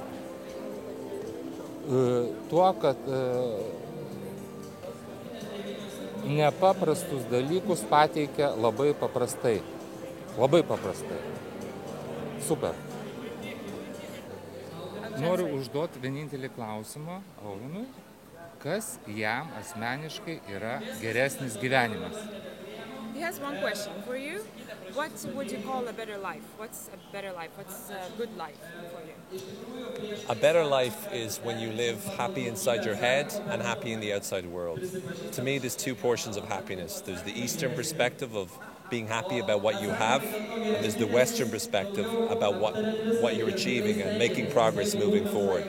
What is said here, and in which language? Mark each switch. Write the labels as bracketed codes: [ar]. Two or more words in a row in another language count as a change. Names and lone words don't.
[lt] Tuo, kad nepaprastus dalykus pateikia labai paprastai. Labai paprastai. Super. Noriu užduoti vienintelį klausimą Auvenui, kas jam asmeniškai yra geresnis gyvenimas. [en] He has one question for you. What would you call a better life? What's a better life? What's a good life for you? A better life is when you live happy inside your head and happy in the outside world. To me, there's two portions of happiness. There's the Eastern perspective of being happy about what you have, and there's the Western perspective about what you're achieving and making progress moving forward.